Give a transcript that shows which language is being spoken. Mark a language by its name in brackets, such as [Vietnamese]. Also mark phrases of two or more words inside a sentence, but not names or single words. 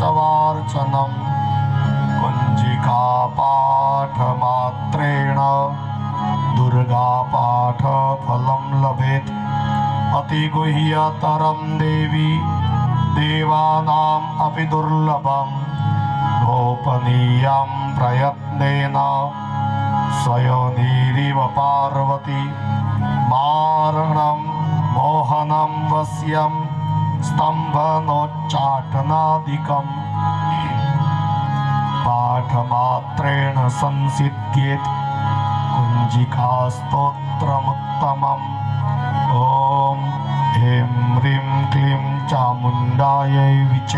[Sanskrit] વાર્ચનમ કુંજિકા પાઠમાત્રેણ દુર્ગા પાઠ ફલમ લભેત અતિગુહ્યતરમ દેવી દેવાનામ અપિ દુર્લભમ ગોપનીયમ પ્રયત્નેન स्वयनीरिव पार्वती मारणं मोहनं वश्यं स्तम्भनोच्चाटनादिकं पाठमात्रेण संसिद्ध्येत् कुञ्जिका स्तोत्रमुत्तमम् ॐ ह्रीं ह्रीं क्लीं चामुण्डायै विचे